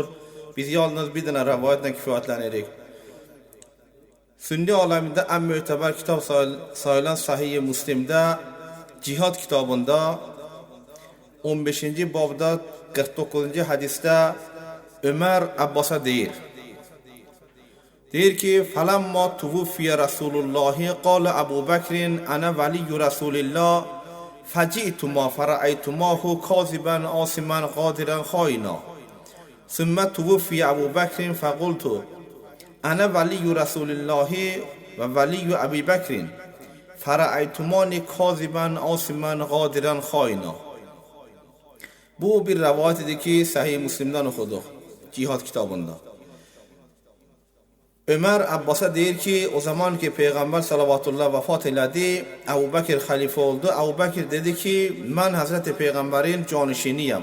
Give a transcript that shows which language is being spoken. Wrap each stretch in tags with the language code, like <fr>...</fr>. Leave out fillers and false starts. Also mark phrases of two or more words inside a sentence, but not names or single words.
<az>Biz yalnız bir dənə rəvayətlə kifayətlənirik. Sünni aləmində ən mötəbər kitab sayılan Sahih-i Müslimdə, Cihad kitabında 15-ci babda 49-cu hədisdə Ömər Abbasa deyir. Deyir ki,</az> <ar>فَلَمَّا تُوُفِّيَ رَسُولُ اللّٰهِ قَالَ أَبُو بَكْرٍ أَنَا وَلِيُّ رَسُولِ اللّٰهِ فَجِئْتُمَا فَرَأَيْتُمَاهُ كَاذِبًا عَاصِمًا غَادِرًا خَائِنًا ثُمَّ تُوُفِّيَ أَبُو بَكْرٍ فَقُلْتُ أَنَا وَلِيُّ رَسُولِ اللّٰهِ وَوَلِيُّ أَبِي بَكْرٍ فَرَأَيْتُمَانِي كَاذِبًا عَاصِمًا غَادِرًا خَائِنًا.</ar> <az>Bu bir rəvayət idi ki, Sahih Müslimdən oxuduq, Cihad kitabında. Ömər Abbasa deyir ki, o zaman ki Peyğəmbər sallallahu vəfat elədi, Əbu Bəkir xəlifə oldu. Əbu Bəkir dedi ki, mən Həzrəti Peyğəmbərin canişiniyəm.</az>